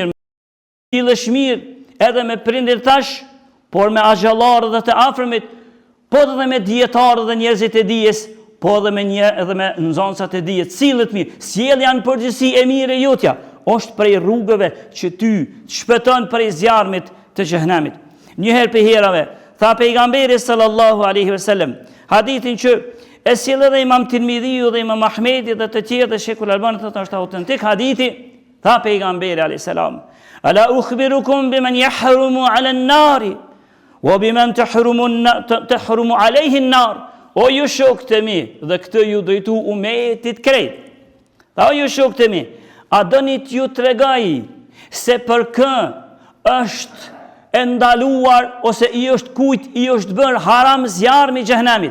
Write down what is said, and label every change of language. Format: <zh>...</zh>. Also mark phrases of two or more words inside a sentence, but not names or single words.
<sq>mirë edhe me prindër tash, por me axhallarë dhe të afërmit, po edhe me dietarë dhe njerëzit e dijes, po edhe me nxënësat e dijes, sillet mirë, sjellja në përgjithësi e mirë e jotja, është prej rrugëve që ty të shpëton prej zjarmit të xhenemit. Njëherë për herave, tha pejgamberi</sq> <ar>صلى الله عليه وسلم,</ar> <sq>hadithin që e sjell edhe Imam Tirmidhiu dhe Imam Ahmedi dhe të tjerë dhe Sheikhul Albani thotë është autentik hadithi, tha pejgamberi</sq> <ar>عليه السلام, ألا أخبركم بمن يحرم على النار وبمن تحرم عليه النار.</ar> <sq>O ju shokët e mi, dhe këtë ju drejtu umetit krejt. Tha o ju shokët e mi, a doni t'ju tregaj se për kë është e ndaluar ose i është kujt i është bërë haram zjarmi i xhenemit.</sq>